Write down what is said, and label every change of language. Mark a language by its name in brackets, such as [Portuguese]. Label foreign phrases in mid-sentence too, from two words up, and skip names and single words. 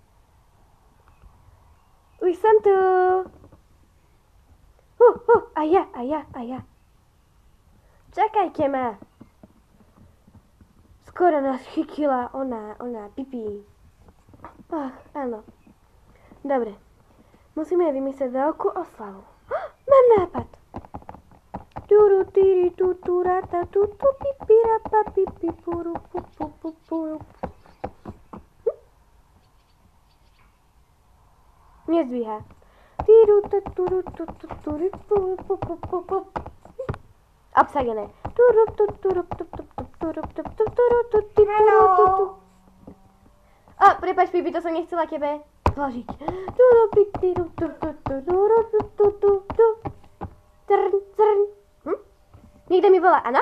[Slovak] Už som tu. A ja. Čakajte ma. Skoro nás chytila ona Pipi. Áno. Dobre. Musíme vymyslieť veľkú oslavu. Mám nápad. Turu tiri tutu rata tutu pipi rapa pipi puru pupu pupuru. Nezdvíha. Tiru tuturu tutu turi puru pupu pupu. Obsadené. Prepáč, Pipi, to som nechcela tebe zložiť. Niekto mi volá, áno?